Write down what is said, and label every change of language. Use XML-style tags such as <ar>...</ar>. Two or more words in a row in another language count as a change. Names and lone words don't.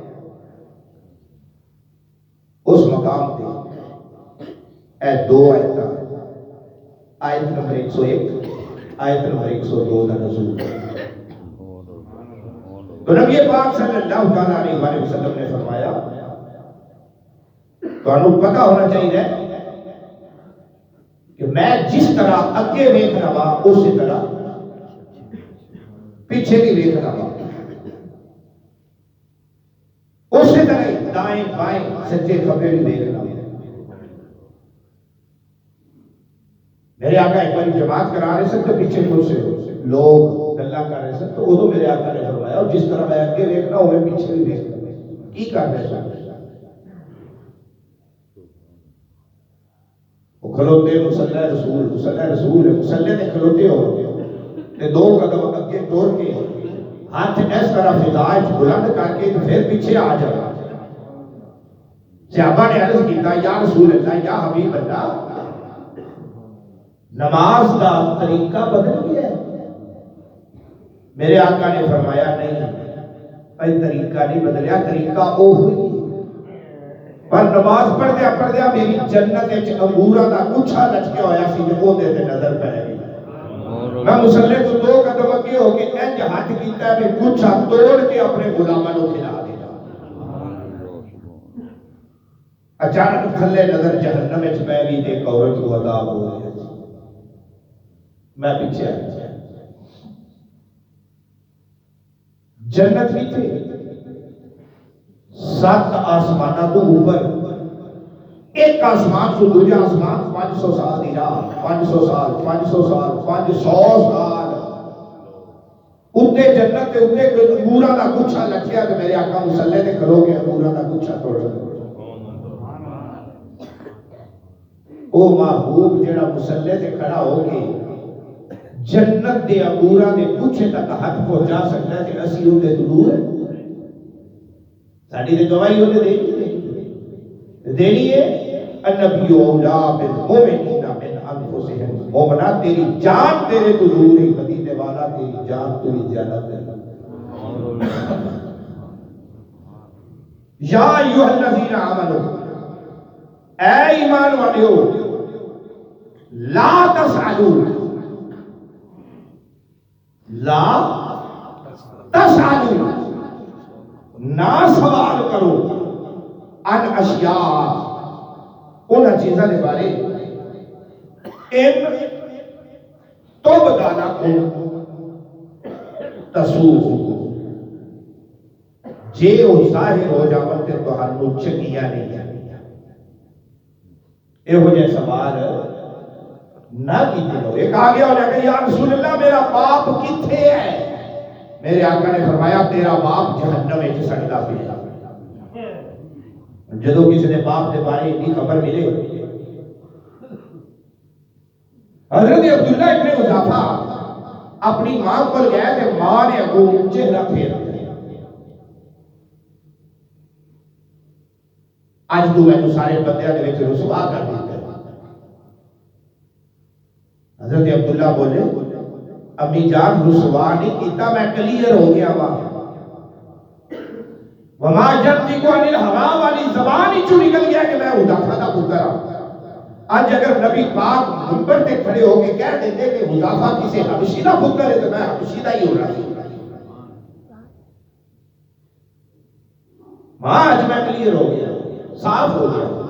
<pa>اس مقام پہ اے دو آیتاں، آیت نمبر 101، آیت نمبر 102 کا نزول۔ تو نبی پاک</pa> <ar>صلی اللہ علیہ وسلم</ar> <pa>نے فرمایا، تو انہوں پتہ ہونا چاہیے کہ میں جس طرح اگے ویکھنا وا اسی طرح پیچھے بھی ویکھنا وا، اسی طرح دائیں بائیں سجے کھبے بھی ویکھنا وا۔ میرے آقا ایک بار جماعت کرا رہے سن تو پیچھے کچھ لوگ گلا کر رہے سن، تو ادو میرے آقا نے فرمایا جس طرح میں اگے ویکھنا ہوں میں پیچھے بھی ویکھنا۔ کی کر رہے سن؟ وہ کھلوتے مصلی رسول، مصلی رسول ہے، مصلی تے کھلوتے ہو تے دو قدم اگے ٹور کے ہاتھ اس طرح فضائش بلند کر کے پھر پیچھے آ جانا۔ صحابہ نے عرض کیتا</pa> <ar>یا رسول اللہ، یا حبیب اللہ،</ar> <pa>نماز کا طریقہ بدل گیا ہے؟ میرے آقا نے فرمایا نہیں، اے طریقہ نہیں بدلیا، طریقہ او ہوئی پر نماز پڑھ دیا میری جنت وچ انگوراں دا گچھا لٹکیا ہویا سی تے اودے تے نظر پے گئی۔ میں مصلی تو دو قدم اگے ہو کے انج ہاتھ کیتا ہے کہ گچھا توڑ کے اپنے غلاماں نوں کھلا دیا۔ اچانک تھلے نظر جہنم وچ پے گئی تے ایک عورت کو عذاب ہو گیا۔ میں پیچھے آ گیا۔ جنت بھی تھے 7 آسمانہ تو اوپر، ایک آسمان تو دوجا آسمان 500 سال دی راہ، 500 سال 500 سال 500 سال اتے جنت تے اتے انگوراں دا گچھا لٹکیا تے میرے آقا مصلی تے کھلو کے انگوراں دا گچھا توڑ لیا۔ او محبوب جڑا مصلی تے کھڑا ہو کے جنت دے انگوراں دے گچھے تک ہاتھ پہنچا سکتا ہے تے اسی اودے تو دور ہے؟ ساڈی تے گواہی اودے دینی ہے۔</pa> <ar>النبی اولا بالمؤمنین من انفسہم،</ar> <pa>مومنا تیری جان تیرے تو دور ہے، مدینے والا تیری جان تیری جنت ہے۔</pa> <ar>یا ایھا الذین آمنوا،</ar> <pa>اے ایمان والیو،</pa> <ar>لا تسألوا، لا تسألوا،</ar> <pa>نہ سوال کرو</pa> <ar>ان اشیاء</ar> <pa>ان چیزاں دے بارے</pa> <ar>ان تو بدانا کن تسوء</ar> <pa>جے او ظاہر ہو جاون تے تہانوں چنگیاں نہیں یہ ہو جائے سوال نہ کیتے ہو۔ ایک آگے ہو جائے کہ</pa> <ar>یا رسول اللہ</ar> <pa>میرا باپ کتھے ہے؟ میرے آقا نے فرمایا تیرا باپ جہنم میں سڑتا پیا۔ جدو کسی نے باپ کے بارے اتنی خبر ملے، حضرت عبداللہ ابن حذافہ اپنی ماں کو گیا کہ ماں نے اگوں چہرہ پھیر دیا، اج تو میں سارے بندیاں دے وچ رسوا کر دیتا۔ حضرت عبداللہ بولے امی جان رسوا نہیں کیتا، میں کلیئر ہو گیا وا۔</pa> <ar>وما ينطق عن الهوى</ar> <pa>والی زبان ہی چوں نکل گیا کہ میں حذافہ دا پتر ہوں۔ آج اگر نبی پاک منبر تے کھڑے ہو کے کہہ دیتے کہ حذافہ کسی حبشی دا پتر ہے تو میں حبشی دا ہی ہو رہا ہوں۔ ماں آج میں کلیئر ہو گیا، صاف ہو گیا۔</pa>